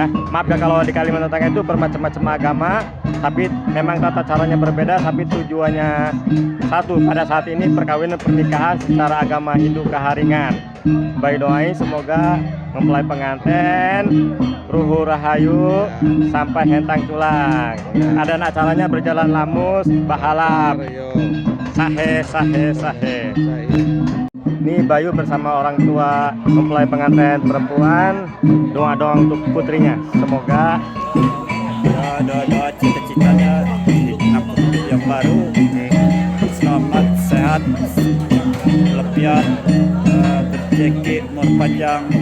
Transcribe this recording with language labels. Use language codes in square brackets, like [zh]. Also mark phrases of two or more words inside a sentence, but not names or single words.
[id] Maaf ya kalau di Kalimantan Tengah itu bermacam-macam agama, tapi memang tata caranya berbeda, tapi tujuannya satu. Pada saat ini perkawinan pernikahan secara agama Hindu keharingan. Bayu doain semoga mempelai pengantin ruhu rahayu sampai hentang tulang. Ada acaranya berjalan [nij] lamus, bahalap, sahe. [id] Ini Bayu bersama orang tua mempelai pengantin perempuan, doa-doa untuk putrinya. Semoga doa-doa cita-citanya hidup yang baru, selamat, sehat, lepian, rezeki, umur panjang.